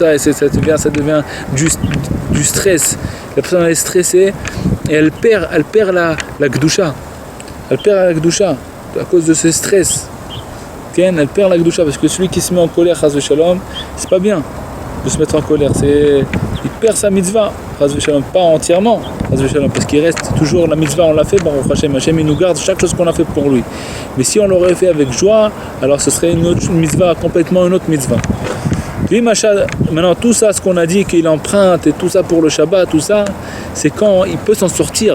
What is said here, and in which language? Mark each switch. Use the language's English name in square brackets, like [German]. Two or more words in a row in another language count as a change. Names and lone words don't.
[French] Et ça devient du stress. La personne elle est stressée et elle perd la Kedusha. Elle perd la Kedusha à cause de ce stress. Elle perd la Kedusha parce que celui qui se met en colère, [Hebrew] חס ושלום, [French] c'est pas bien de se mettre en colère. Il perd sa mitzvah, [Hebrew] חס ושלום, [French] pas entièrement, [Hebrew] חס ושלום, [French] parce qu'il reste toujours la mitzvah, on l'a fait, [Hebrew] ברוך השם, [French] Hashem il nous garde chaque chose qu'on a fait pour lui. Mais si on l'aurait fait avec joie, alors ce serait une mitzvah, complètement une autre mitzvah. Maintenant tout ça, ce qu'on a dit qu'il emprunte et tout ça pour le Shabbat, tout ça, c'est quand il peut s'en sortir.